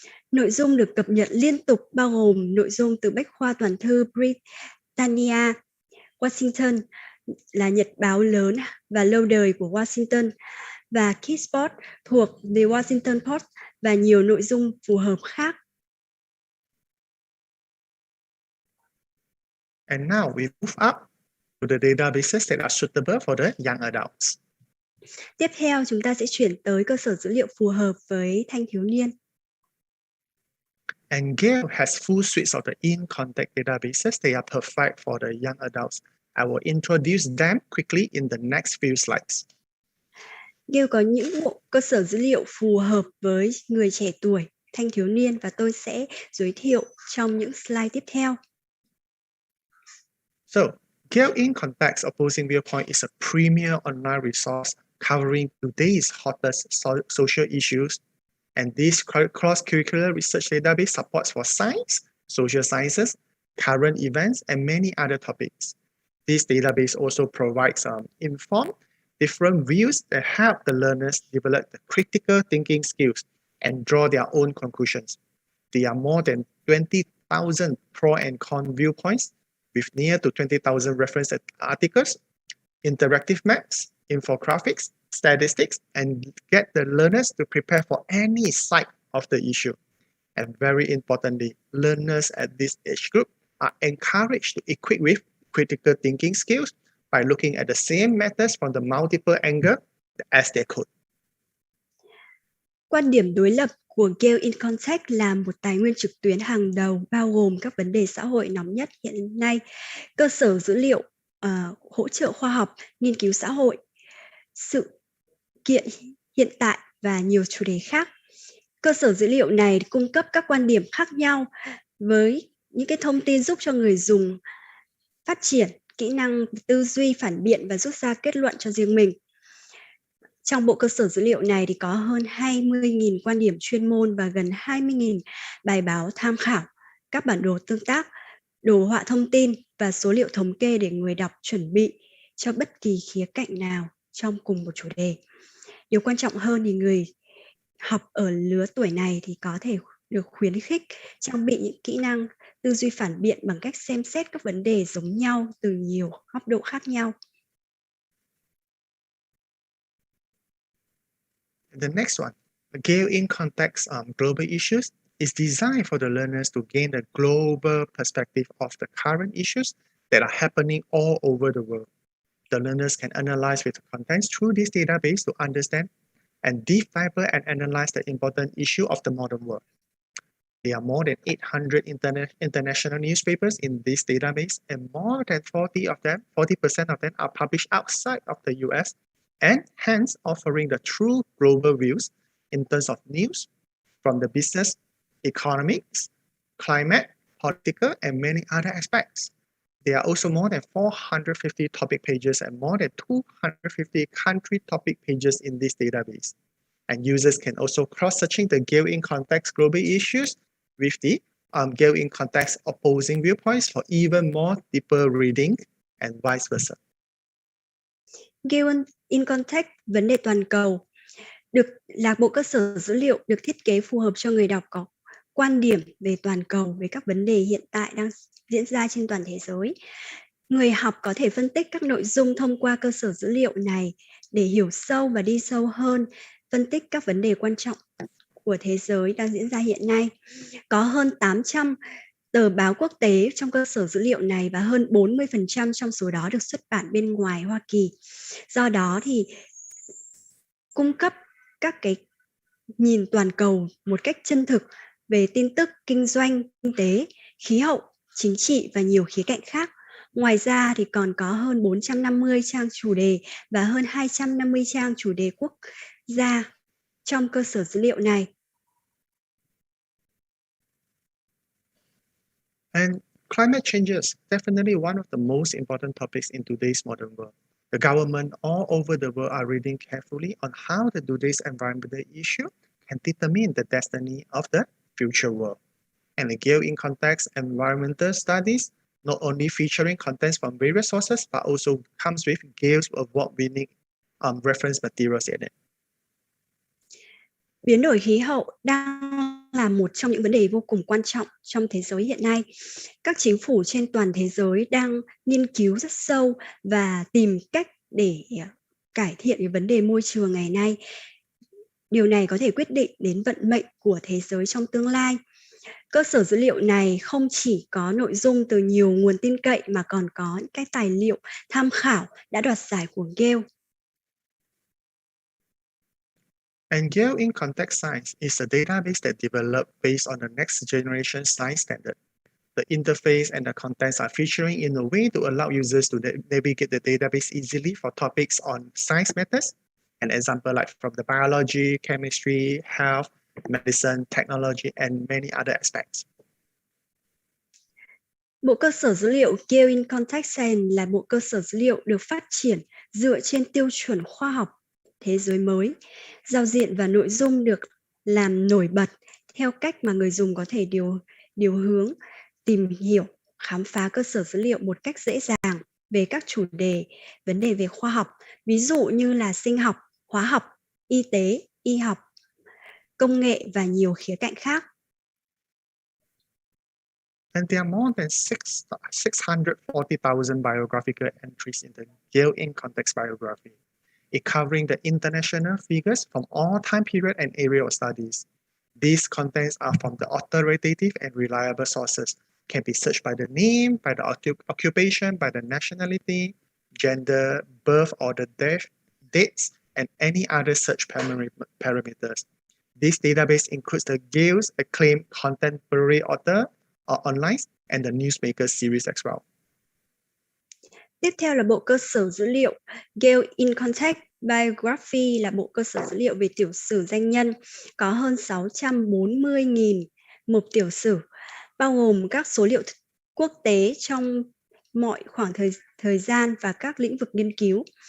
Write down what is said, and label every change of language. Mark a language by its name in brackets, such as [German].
[Vietnamese] Nội dung được cập nhật liên tục bao gồm nội dung từ Bách khoa toàn thư Britannia, Washington là nhật báo lớn và lâu đời của Washington, và Keysport thuộc The Washington Post và nhiều nội dung phù hợp khác. [English] And now we move up to the databases that are suitable for the young adults. [Vietnamese] Tiếp theo, chúng ta sẽ chuyển tới cơ sở dữ liệu phù hợp với thanh thiếu niên. [English] And Gale has full suites of the in-context databases. They are perfect for the young adults. I will introduce them quickly in the next few slides. [Vietnamese] Gale có những bộ cơ sở dữ liệu phù hợp với người trẻ tuổi, thanh thiếu niên, và tôi sẽ giới thiệu trong những slide tiếp theo. [English] So, Gale in-context opposing viewpoint is a premier online resource covering today's hottest social issues. And this cross-curricular research database supports for science, social sciences, current events, and many other topics. This database also provides informed, different views that help the learners develop the critical thinking skills and draw their own conclusions. There are more than 20,000 pro and con viewpoints with near to 20,000 reference articles, interactive maps, infographics, statistics, and get the learners to prepare for any side of the issue. And very importantly, learners at this age group are encouraged to equip with critical thinking skills by looking at the same matters from the multiple angles as they could. [Vietnamese] Quan điểm đối lập của Gale in Context là một tài nguyên trực tuyến hàng đầu bao gồm các vấn đề xã hội nóng nhất hiện nay, cơ sở dữ liệu, hỗ trợ khoa học, nghiên cứu xã hội, sự kiện hiện tại và nhiều chủ đề khác. Cơ sở dữ liệu này cung cấp các quan điểm khác nhau với những cái thông tin giúp cho người dùng phát triển kỹ năng tư duy phản biện và rút ra kết luận cho riêng mình. Trong bộ cơ sở dữ liệu này thì có hơn 20.000 quan điểm chuyên môn và gần 20.000 bài báo tham khảo, các bản đồ tương tác, đồ họa thông tin và số liệu thống kê để người đọc chuẩn bị cho bất kỳ khía cạnh nào trong cùng một chủ đề. Điều quan trọng hơn thì người học ở lứa tuổi này thì có thể được khuyến khích trang bị những kỹ năng tư duy phản biện bằng cách xem xét các vấn đề giống nhau từ nhiều góc độ khác nhau. [English] The next one, Gale in Context Global Issues is designed for the learners to gain a global perspective of the current issues that are happening all over the world. The learners can analyze with the contents through this database to understand and decipher and analyze the important issue of the modern world. There are more than 800 international newspapers in this database, and more than 40% of them are published outside of the US, and hence offering the true global views in terms of news from the business, economics, climate, political, and many other aspects. There are also more than 450 topic pages and more than 250 country topic pages in this database. And users can also cross-searching the Gale in Context global issues with the Gale in Context opposing viewpoints for even more deeper reading and vice versa. [Vietnamese] Gale in Context vấn đề toàn cầu là bộ cơ sở dữ liệu được thiết kế phù hợp cho người đọc có quan điểm về toàn cầu về các vấn đề hiện tại đang diễn ra trên toàn thế giới. Người học có thể phân tích các nội dung thông qua cơ sở dữ liệu này để hiểu sâu và đi sâu hơn, phân tích các vấn đề quan trọng của thế giới đang diễn ra hiện nay. Có hơn 800 tờ báo quốc tế trong cơ sở dữ liệu này và hơn 40% trong số đó được xuất bản bên ngoài Hoa Kỳ. Do đó thì cung cấp các cái nhìn toàn cầu một cách chân thực về tin tức, kinh doanh, kinh tế, khí hậu, chính trị và nhiều khía cạnh khác. Ngoài ra thì còn có hơn 450 trang chủ đề và hơn 250 trang chủ đề quốc gia trong cơ sở dữ liệu này. [English] And climate change is definitely one of the most important topics in today's modern world. The government all over the world are reading carefully on how the today's environmental issue can determine the destiny of the future world. And the Gale in Context Environmental Studies not only featuring contents from various sources, but also comes with Gale's award-winning reference materials in it. [Vietnamese] Biến đổi khí hậu đang là một trong những vấn đề vô cùng quan trọng trong thế giới hiện nay. Các chính phủ trên toàn thế giới đang nghiên cứu rất sâu và tìm cách để cải thiện cái vấn đề môi trường ngày nay. Điều này có thể quyết định đến vận mệnh của thế giới trong tương lai. Cơ sở dữ liệu này không chỉ có nội dung từ nhiều nguồn tin cậy mà còn có những cái tài liệu tham khảo đã đoạt giải của Gale. [English] And Gale in Context Science is a database that developed based on the next generation science standard. The interface and the contents are featuring in a way to allow users to navigate the database easily for topics on science matters. An example like from the biology, chemistry, health, medicine, technology, and many other aspects. [Vietnamese] Bộ cơ sở dữ liệu Gale in Context Science là bộ cơ sở dữ liệu được phát triển dựa trên tiêu chuẩn khoa học thế giới mới. Giao diện và nội dung được làm nổi bật theo cách mà người dùng có thể điều hướng, tìm hiểu, khám phá cơ sở dữ liệu một cách dễ dàng về các chủ đề, vấn đề về khoa học, ví dụ như là sinh học, hóa học, y tế, y học, công nghệ và nhiều khía cạnh khác. [English] And there are more than 640,000 biographical entries in the Gale in Context biography. It covering the international figures from all time period and area of studies. These contents are from the authoritative and reliable sources, can be searched by the name, by the occupation, by the nationality, gender, birth or the death, dates, and any other search parameters. This database includes the Gale's acclaimed contemporary author online and the newsmaker series as well. [Vietnamese] Tiếp theo là bộ cơ sở dữ liệu Gale in Context Biography là bộ cơ sở dữ liệu về tiểu sử danh nhân, có hơn 640.000 mục tiểu sử, bao gồm các số liệu quốc tế trong mọi khoảng thời gian và các lĩnh vực nghiên cứu.